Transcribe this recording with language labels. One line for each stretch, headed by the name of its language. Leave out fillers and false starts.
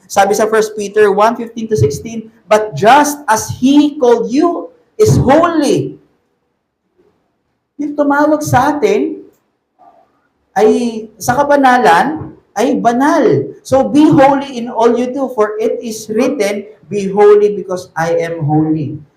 Filipino: Sabi sa
English: 1 Peter 1:15-16, but just as He called you is holy.
Filipino: Yung tumawag sa atin ay sa kabanalan ay banal.
English: So be holy in all you do, for it is written, be holy because I am holy.